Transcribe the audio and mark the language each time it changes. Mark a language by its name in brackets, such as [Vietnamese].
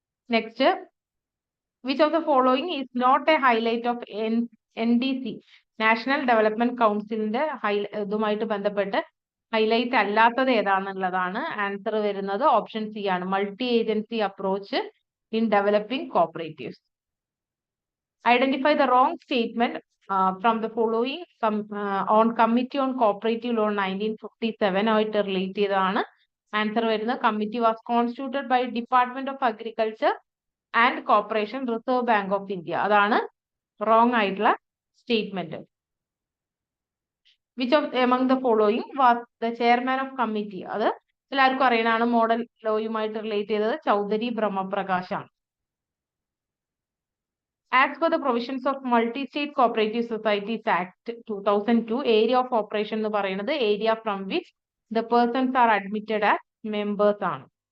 [English] next, which of the following is not a highlight of NDC, national development കൗൺസിലിന്റെ [Malayalam] ഇതുമായിട്ട് ബന്ധപ്പെട്ട് highlight അല്ലാത്തത് ഏതാണെന്നുള്ളതാണ്. [English] Answer വരുന്നത് option C ആണ്, multi agency approach in developing cooperatives. Identify the wrong statement from the following on Committee on Cooperative Law 1957 [Malayalam] ആയിട്ട് relate ചെയ്തതാണ്. Answer വരുന്നത് [English] Committee was constituted by department of agriculture and corporation reserve bank of India. [Malayalam] അതാണ് wrong ആയിട്ടുള്ള statement. [English] Which of among the following was the chairman of committee? [Malayalam] അത് എല്ലാവർക്കും അറിയാനാണ്. Model ലോയുമായിട്ട് relate ചെയ്തത് ചൗധരി ബ്രഹ്മപ്രകാശ് ആണ്. [English] As per the provisions of Multi-State Cooperative Societies Act 2002, area of operation [Malayalam] എന്ന് പറയുന്നത് [English] area from which the persons are admitted as members ആണ്.